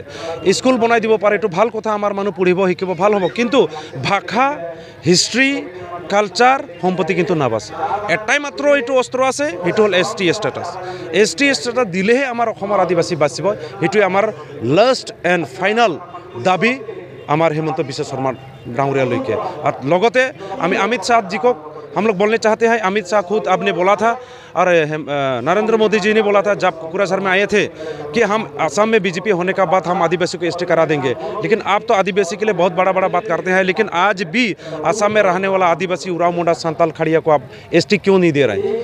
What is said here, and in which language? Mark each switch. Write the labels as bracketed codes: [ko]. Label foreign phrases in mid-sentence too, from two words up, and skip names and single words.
[as] স্কুল বনাই দিব পাৰে, এইটো ভাল কথা, আমাৰ মানুহ পঢ়িব শিকিব ভাল হ'ব, কিন্তু ভাষা [en] history culture [as] সম্পত্তি কিন্তু নাবাচে। এটাই মাত্ৰ এইটো অস্ত্ৰ আছে, সেইটো হ'ল [en] ST status. ST status [as] দিলেহে আমাৰ অসমৰ আদিবাসী বাচিব। সেইটোৱে আমাৰ [en] last and final [as] দাবী আমাৰ হিমন্ত বিশ্ব শৰ্মা ডাঙৰীয়ালৈকে। আৰু লগতে আমি অমিত শ্বাহ জীকক [hi] हम लोग बोलने चाहते हैं। अमित शाह खुद आपने बोला था और नरेंद्र मोदी जी ने बोला था जब कुकराझार में आए थे कि हम असम में बीजेपी होने का बाद हम आदिवासी को एसटी करा देंगे। लेकिन आप तो आदिवासी के लिए बहुत बड़ा बात करते हैं, लेकिन आज भी असम में रहने वाला आदिवासी उराव मुंडा संताल खड़िया को आप एसटी क्यों नहीं दे रहे हैं?